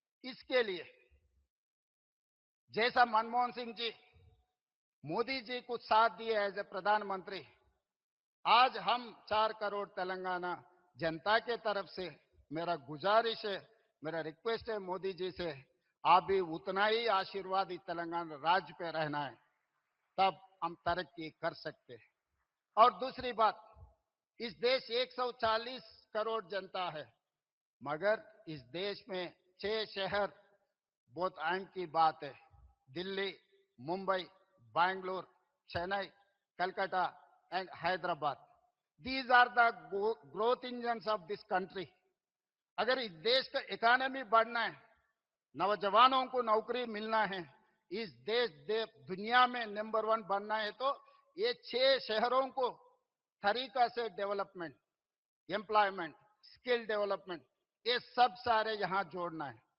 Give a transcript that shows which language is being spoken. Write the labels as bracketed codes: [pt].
[hi] इसके लिए जैसा मनमोहन सिंह जी मोदी जी को साथ दिए एज ए प्रधानमंत्री, आज हम 4 करोड़ तेलंगाना जनता के तरफ से मेरा गुजारिश है, मेरा रिक्वेस्ट है मोदी जी से, आप भी उतना ही आशीर्वाद इस तेलंगाना राज्य पे रहना है, तब हम तरक्की कर सकते हैं. और दूसरी बात, इस देश 140 करोड़ जनता है, मगर इस देश में 6 शहर बहुत अहम की बात है. [en] Delhi, Mumbai, Bangalore, Chennai, Calcutta and Hyderabad. These are the growth engines of this country. [hi] अगर इस देश का इकोनॉमी बढ़ना है, नौजवानों को नौकरी मिलना है, इस देश दुनिया में नंबर 1 बनना है, तो ये 6 शहरों को तरीका से डेवलपमेंट, एम्प्लॉयमेंट, स्किल डेवलपमेंट, ये सब सारे यहाँ जोड़ना है.